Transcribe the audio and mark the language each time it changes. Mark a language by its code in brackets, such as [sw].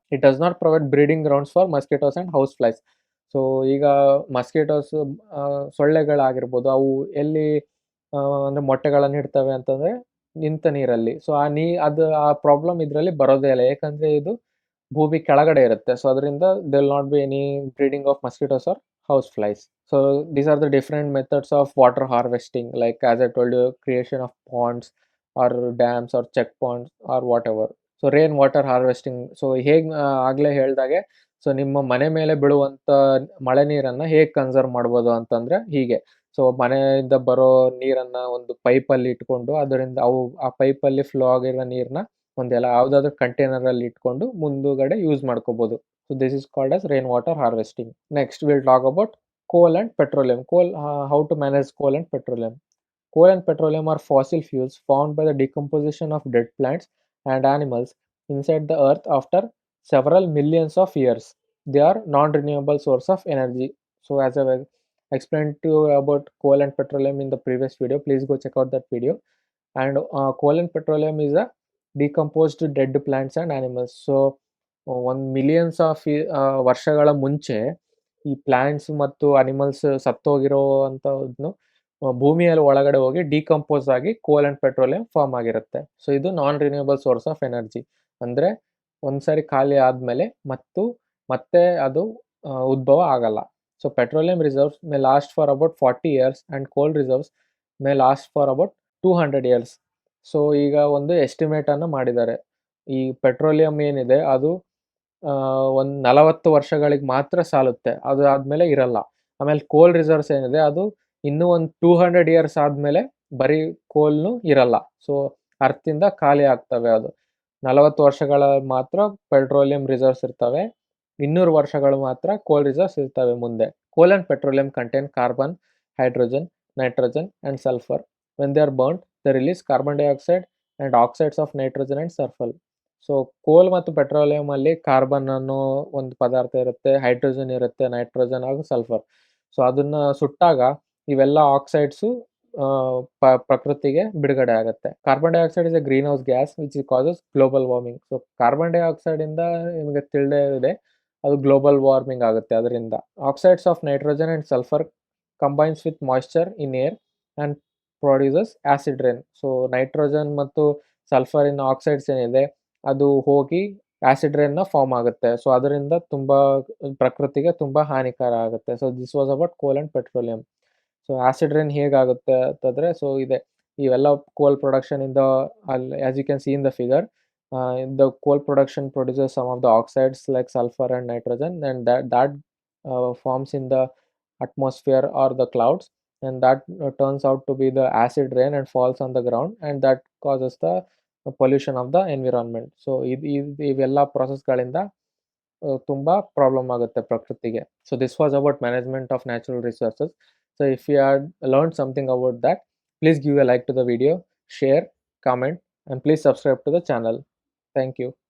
[en] It does not provide breeding grounds for mosquitoes and house flies. [kn] So ಈಗ mosquitoes ಸೊಳ್ಳೆಗಳಾಗಿರ್ಬೋದು, ಅವು ಎಲ್ಲಿ ಅಂದರೆ ಮೊಟ್ಟೆಗಳನ್ನು ಇಡ್ತವೆ ಅಂತಂದರೆ ನಿಂತ ನೀರಲ್ಲಿ. ಸೊ ಆ ಪ್ರಾಬ್ಲಮ್ ಇದರಲ್ಲಿ ಬರೋದೇ ಇಲ್ಲ, ಯಾಕಂದರೆ ಇದು ಭೂಮಿ ಕೆಳಗಡೆ ಇರುತ್ತೆ. [en] So ಅದರಿಂದ they will not be any breeding of mosquitoes or house flies. So these are the different methods of water harvesting, like as I told you, creation of ponds, or dams or checkpoints or whatever. [kn] So rain water harvesting, so ಹೇಗೆ ಆಗಲೇ ಹೇಳ್ದಾಗೆ, so ನಿಮ್ಮ ಮನೆ ಮೇಲೆ ಬೀಳುವಂಥ ಮಳೆ ನೀರನ್ನು ಹೇಗೆ conserve ಮಾಡ್ಬೋದು ಅಂತಂದರೆ ಹೀಗೆ. ಸೊ ಮನೆಯಿಂದ ಬರೋ ನೀರನ್ನು ಒಂದು ಪೈಪಲ್ಲಿ ಇಟ್ಕೊಂಡು ಅದರಿಂದ ಆ ಪೈಪಲ್ಲಿ ಫ್ಲೋ ಆಗಿರೋ ನೀರನ್ನ ಒಂದೆಲ್ಲ ಯಾವುದಾದ್ರೂ ಕಂಟೈನರಲ್ಲಿ ಇಟ್ಕೊಂಡು ಮುಂದುಗಡೆ ಯೂಸ್ ಮಾಡ್ಕೋಬೋದು. [en] So this is called as rain water harvesting. Next will talk about coal and petroleum. How to manage coal and petroleum. Coal and petroleum are fossil fuels formed by the decomposition of dead plants and animals inside the earth after several millions of years. They are non-renewable source of energy. So as I explained to you about coal and petroleum in the previous video, please go check out that video. And coal and petroleum is a decomposed dead plants and animals. [kn] So ಒಂದು millions of ವರ್ಷಗಳ ಮುಂಚೆ ಈ plants ಮತ್ತು animals ಸತ್ತೋಗಿರೋ ಅಂಥದ್ದನ್ನು ಭೂಮಿಯಲ್ಲಿ ಒಳಗಡೆ ಹೋಗಿ decompose ಆಗಿ ಕೋಲ್ ಆ್ಯಂಡ್ ಪೆಟ್ರೋಲಿಯಂ ಫಾರ್ಮ್ ಆಗಿರುತ್ತೆ. ಸೊ ಇದು ನಾನ್ ರಿನ್ಯೂಯಬಲ್ ಸೋರ್ಸ್ ಆಫ್ ಎನರ್ಜಿ. ಅಂದರೆ ಒಂದ್ಸರಿ ಖಾಲಿ ಆದಮೇಲೆ ಮತ್ತೆ ಅದು ಉದ್ಭವ ಆಗಲ್ಲ. [en] So petroleum reserves may last for about 40 years and coal reserves may last for about 200 years. [kn] So ಈಗ ಒಂದು ಎಸ್ಟಿಮೇಟನ್ನು ಮಾಡಿದ್ದಾರೆ. ಈ ಪೆಟ್ರೋಲಿಯಂ ಏನಿದೆ ಅದು ಒಂದು 40 ವರ್ಷಗಳಿಗೆ ಮಾತ್ರ ಸಾಲುತ್ತೆ, ಅದು ಆದಮೇಲೆ ಇರಲ್ಲ. ಆಮೇಲೆ ಕೋಲ್ ರಿಸರ್ವ್ಸ್ ಏನಿದೆ ಅದು ಇನ್ನೂ ಒಂದು 200 years ಆದಮೇಲೆ ಬರೀ ಕೋಲ್ನು ಇರಲ್ಲ. ಸೊ ಅರ್ಥದಿಂದ ಖಾಲಿ ಆಗ್ತವೆ. ಅದು 40 ವರ್ಷಗಳ ಮಾತ್ರ ಪೆಟ್ರೋಲಿಯಂ ರಿಸರ್ವ್ಸ್ ಇರ್ತವೆ, 200 ವರ್ಷಗಳು ಮಾತ್ರ ಕೋಲ್ ರಿಸರ್ವ್ಸ್ ಇರ್ತವೆ ಮುಂದೆ. [en] Coal and petroleum contain carbon, hydrogen, nitrogen and sulphur. When they are burnt, they release carbon dioxide and oxides of nitrogen and sulphur. [kn] So ಕೋಲ್ ಮತ್ತು ಪೆಟ್ರೋಲಿಯಂ ಅಲ್ಲಿ ಕಾರ್ಬನ್ ಅನ್ನೋ ಒಂದು ಪದಾರ್ಥ ಇರುತ್ತೆ, ಹೈಡ್ರೋಜನ್ ಇರುತ್ತೆ, ನೈಟ್ರೋಜನ್ ಹಾಗೂ ಸಲ್ಫರ್. ಸೊ ಅದನ್ನು ಸುಟ್ಟಾಗ ಇವೆಲ್ಲ ಆಕ್ಸೈಡ್ಸು ಪ್ರಕೃತಿಗೆ ಬಿಡುಗಡೆ ಆಗುತ್ತೆ. [en] Carbon dioxide is a greenhouse gas which causes global warming. So [kn] carbon ಡೈಆಕ್ಸೈಡಿಂದ ನಿಮಗೆ ತಿಳಿದೇ ಇದೆ, ಅದು ಗ್ಲೋಬಲ್ ವಾರ್ಮಿಂಗ್ ಆಗುತ್ತೆ ಅದರಿಂದ. [en] Oxides of nitrogen and sulphur combines with moisture in air and produces acid rain. [kn] So nitrogen ಮತ್ತು ಸಲ್ಫರಿನ oxides ಏನಿದೆ ಅದು ಹೋಗಿ ಆ್ಯಸಿಡ್ ರೇನ್ನ ಫಾರ್ಮ್ ಆಗುತ್ತೆ. ಸೊ ಅದರಿಂದ ತುಂಬ ಪ್ರಕೃತಿಗೆ ತುಂಬ ಹಾನಿಕರ ಆಗುತ್ತೆ. [en] So this was about coal and petroleum. So [kn] acid rain ಹೇಗಾಗುತ್ತೆ ಅಂತಂದರೆ, ಸೊ ಇದೆ ಇವೆಲ್ಲ ಕೋಲ್ ಪ್ರೊಡಕ್ಷನಿಂದ ಅಲ್ಲಿ [en] As you can see in the figure, the coal production produces some of the oxides like sulfur and nitrogen, and that forms in the atmosphere or the clouds, and that turns out to be the acid rain and falls on the ground, and that causes the pollution of the environment. [kn] So ಇವೆಲ್ಲ ಪ್ರಾಸೆಸ್ಗಳಿಂದ ತುಂಬ problem ಆಗುತ್ತೆ ಪ್ರಕೃತಿಗೆ. [en] So this was about management of natural resources. So if you had learn something about that, please give a like to the video, share, comment, and please subscribe to the channel. Thank you.